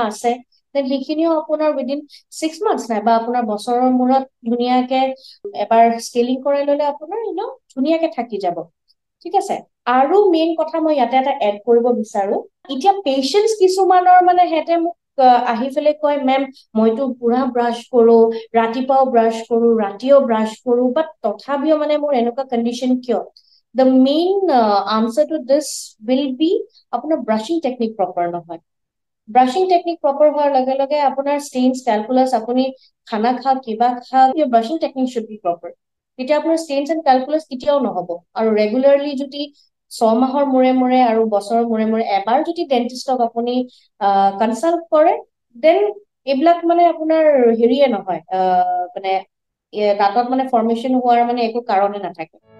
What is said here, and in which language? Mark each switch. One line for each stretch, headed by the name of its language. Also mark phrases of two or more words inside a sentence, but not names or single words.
Assamese: আছে তেন সেইখিনিও আপোনাৰ
English: within 6 months
Assamese: নাইবা আপোনাৰ বছৰৰ মূৰত ধুনীয়াকে এবাৰ স্কেলিং কৰাই ললে আপোনাৰ ধুনীয়াকে থাকি যাব ঠিক আছে আৰু মেইন কথা মই ইয়াতে এটা এড কৰিব বিচাৰো এতিয়া পেচেণ্টছ কিছুমানৰ মানে হেঁতে মোক আহি পেলাই কয় মেম মইতো পুৰা ব্ৰাছ কৰো ৰাতিপুৱাও ব্ৰাছ কৰো ৰাতিও ব্ৰাছ কৰো বাট তথাপিও মানে মোৰ এনেকুৱা কণ্ডিশ্যন কিয়
English: the main answer to this will be
Assamese: আপোনাৰ
English: brushing technique proper
Assamese: নহয়
English: brushing technique proper
Assamese: হোৱাৰ লগে লগে আপোনাৰ
English: stains calculus
Assamese: আপুনি খানা খাওক কিবা খাওক
English: your brushing technique should be proper
Assamese: তেতিয়া আপোনাৰ
English: stains and calculus
Assamese: কেতিয়াও নহব আৰু ৰেগুলাৰলি যদি 6 মাহৰ মূৰে মূৰে আৰু বছৰৰ মূৰে মূৰে এবাৰ যদি ডেন্টিষ্টক আপুনি কনচাল্ট কৰে দেন এইবিলাক মানে আপোনাৰ হেৰিয়ে নহয় মানে দাঁতত মানে ফৰ্মেশ্যন হোৱাৰ মানে একো কাৰণে নাথাকে